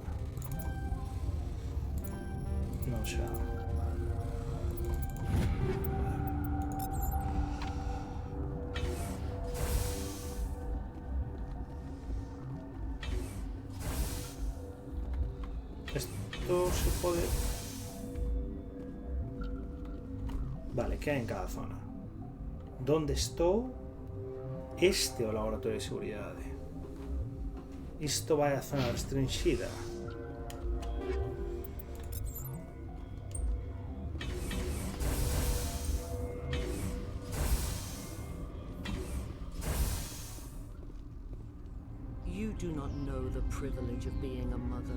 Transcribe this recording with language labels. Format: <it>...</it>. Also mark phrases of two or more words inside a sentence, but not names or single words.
<gl>Non xa. Esto se pode... Vale, que hai en cada zona? Donde estou? Este é o laboratorio de seguridade. Isto vai a zona restringida.</gl> <en>You do not know the privilege of being a mother.</en>